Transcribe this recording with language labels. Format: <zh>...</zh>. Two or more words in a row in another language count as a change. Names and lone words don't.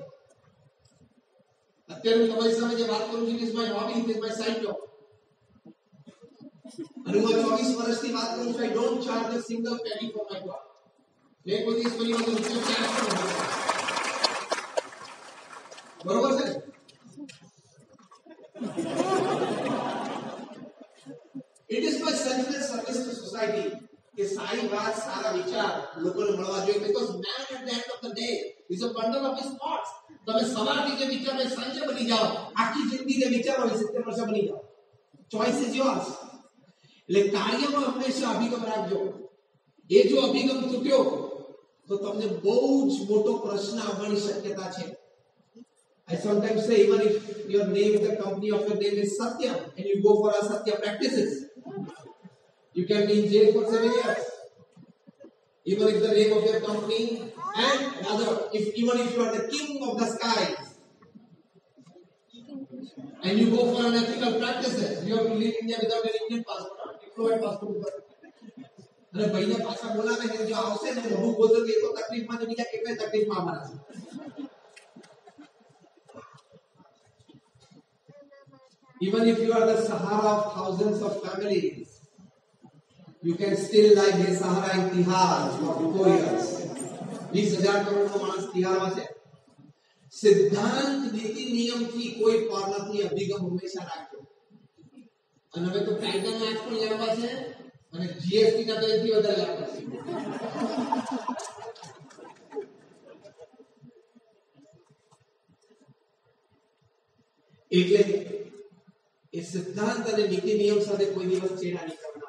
<gu>અત્યારે હું તમારી સામે જે વાત કરું છું,</gu> <en>is my hobby, is my side job.</en> <gu>અને હું 24 વર્ષથી વાત કરું છું.</gu> <en>I don't charge a single penny for my job.</en> <gu>મેં કોઈ દિવસ કોઈ વખત રૂપિયો ચાર્જ પણ નથી કર્યો. બરોબર છે?</gu> <en>It is my selfless service to society</en> <gu>કે સારી વાત, સારા વિચાર લોકોને મળવા જોઈએ.</gu> <en>Because man at the end of the day is a bundle of his thoughts.</en> <gu>તમે સવારથી જે વિચારો એ સાંજે બની જાઓ, આખી જિંદગી જે વિચારો એ 70% બની જાઓ.</gu> <en>Choice is yours.</en> <gu>એટલે કાર્યમાં હંમેશા અભિગમ રાખજો. એ જો અભિગમ તૂટ્યો તો તમને બહુ જ મોટો પ્રશ્ન આવવાની શક્યતા છે.</gu> <en>I sometimes say, even if your name, the company of your name is Satya, and you go for Asatya practices, you can be in jail for 7 years. Even if the name of your company, and rather, even if you are the king of the skies, and you go for unethical practices, you have to leave India without an Indian passport, diplomat passport.</en> <gu>અને ભાઈને પાછા બોલાવે ને જો આવશે ને મોઢું બોલતો કે તો તકલીફમાં તો બીજા કેટલાય તકલીફમાં આવવાના છે.</gu> <en>Even if you are the Sahara of thousands of families, you can still like the Sahara in Tihar for 4 years.</en> <gu>20,000 કરોડનો માણસ તિહારમાં છે. સિદ્ધાંત, નીતિ, નિયમથી કોઈ પાર નથી. અભિગમ હંમેશા રાખજો. અને હવે તો ટાઇટન એક્ટ પણ લાવવા છે અને જીએસટી ના દરથી વધારે લાવવા છે. એટલે એ સિદ્ધાંત અને નીતિ નિયમ સાથે કોઈ દિવસ ચેડા નહીં કરવાના.</gu>